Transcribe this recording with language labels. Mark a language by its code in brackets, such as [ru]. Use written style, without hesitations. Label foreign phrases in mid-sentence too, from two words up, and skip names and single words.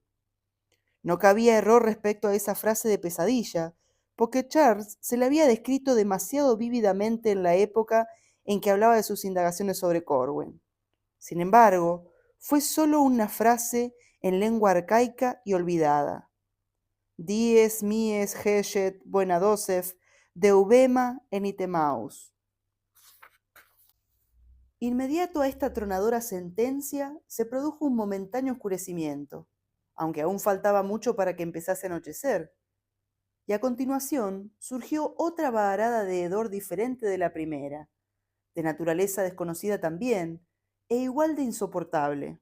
[es] No cabía error respecto a esa frase de pesadilla, porque Charles se la había descrito demasiado vívidamente en la época en que hablaba de sus indagaciones sobre Corwen. Sin embargo, fue sólo una frase en lengua arcaica y olvidada. Dies mies geshet buenadosef deubema enitemaus. Inmediato a esta tronadora sentencia se produjo un momentáneo oscurecimiento, aunque aún faltaba mucho para que empezase a anochecer, y a continuación surgió otra vaharada de hedor diferente de la primera, de naturaleza desconocida también, e igual de insoportable.